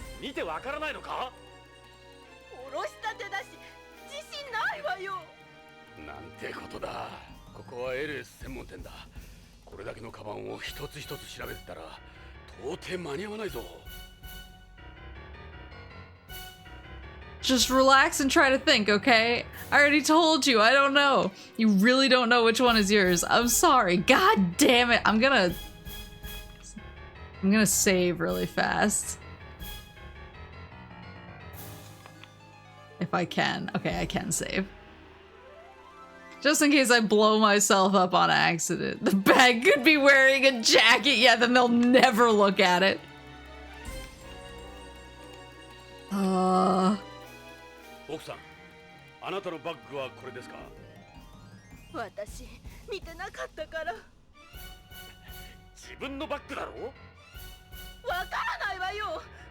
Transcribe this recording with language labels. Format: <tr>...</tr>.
<ja>見てわからないのか？おろしたてだし自信ないわよ。なんてことだ。ここは LS 専門店だ。これだけのカバンを一つ一つ調べてたら到底間に合わないぞ。</ja> <en>Just relax and try to think, okay? I already told you, I don't know. You really don't know which one is yours. I'm sorry. God damn it. I'm gonna save really fast. If I can. Okay, I can save. Just in case I blow myself up on accident. The bag could be wearing a jacket. Yeah, then they'll never look at it.</en> <ja>奥さん、あなたのバッグはこれですか？私見てなかったから。自分のバッグだろ？わからないわよ。</ja>